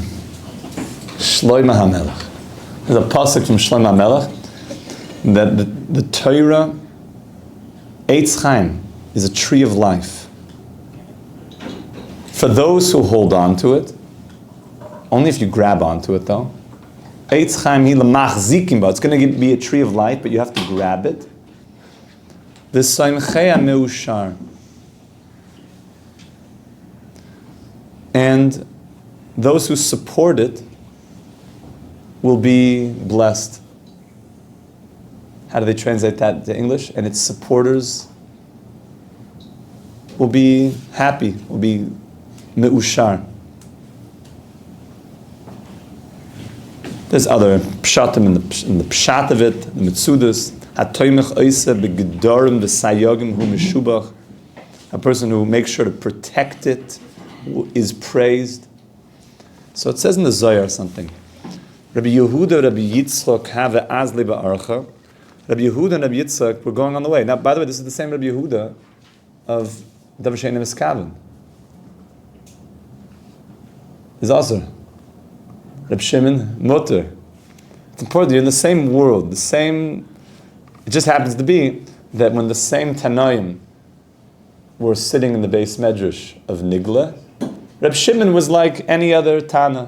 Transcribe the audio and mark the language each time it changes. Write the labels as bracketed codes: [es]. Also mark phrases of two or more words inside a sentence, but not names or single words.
[en] Shlomo HaMelech. There's a pasuk from Shlomo HaMelech that the Torah, [he] עץ חיים, [en] is a tree of life. For those who hold on to it, only if you grab onto it though. [he] עץ חיים היא למחזיקים בה. [en] It's going to be a tree of life, but you have to grab it. [he] The תומכיה מאושר. [en] And those who support it will be blessed. How do they translate that to English? And its supporters will be happy, will be meushar. There's other pshatim in the pshat of it, the mitzudas. [he] התומך אותה בגדרים וסייגים הוא משובח. [en] A person who makes sure to protect it is praised. So it says in the Zohar something. Rabbi Yehuda, Rabbi Yitzchak have [arc] אזלי בארחא. [en] Rabbi Yehuda and Rabbi Yitzchak were going on the way. Now, by the way, this is the same Rabbi Yehuda of [he] דבר שאינו מתכוון. [en] Is also Rabbi Shimon Mutter. It's important. You're in the same world, the same. It just happens to be that when the same Tanaim were sitting in the [he] בית מדרש [en] of Nigla, Rabbi Shimon was like any other Tana.